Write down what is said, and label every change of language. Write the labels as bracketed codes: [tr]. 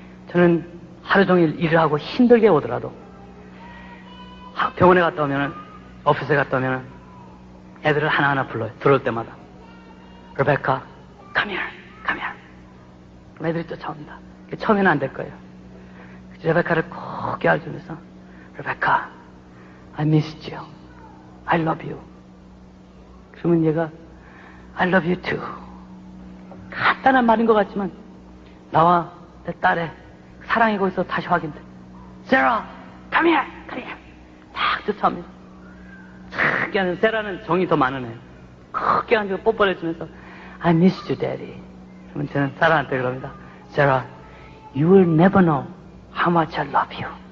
[ko] 저는 하루 종일 일을 하고 힘들게 오더라도 병원에 갔다 오면은, 오피스에 갔다 오면은 애들을 하나하나 불러요. 들어올 때마다. [en] Rebecca, come here. [ko] 그럼 애들이 쫓아옵니다. 처음에는 안 될 거예요. 레베카를 꼭 껴안으면서 [en] Rebecca, I missed you. I love you. [ko] 그러면 얘가 [en] I love you too. [ko] 간단한 말인 것 같지만 나와 내 딸의 사랑이 거기서 다시 확인돼. [en] Sarah, come here. [ko] 딱 쫓아옵니다. 탁 껴안으면, 세라는 정이 더 많은 애. 콕 껴안고 뽀뽀를 해주면서 [en] I miss you, daddy. [ko] 그러면 저는 사라한테 그럽니다. [en] Sarah, you will never know how much I love you.